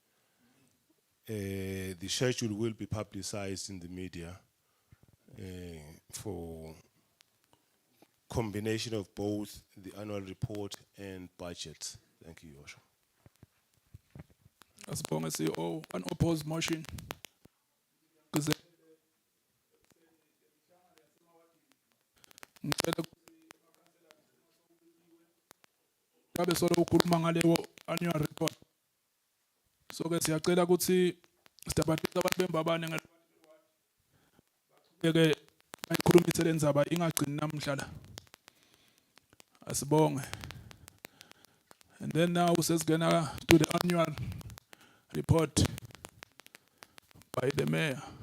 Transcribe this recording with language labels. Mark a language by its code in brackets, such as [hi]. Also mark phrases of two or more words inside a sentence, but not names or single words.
[en] The schedule will be publicized in the media for combination of both the annual report and budget. Thank you, Your Worship. As long as CEO, an opposed motion. [ss] Ngicela ngabe solo ukhuluma ngalewo [en] annual report. [ss] So ke siyacela ukuthi sidabatisa abantu beMbabane ngeke bayikhulumise le ndzaba ingagcini namhla la. Asibonge. [en] And then now sesingena to the annual report by the mayor.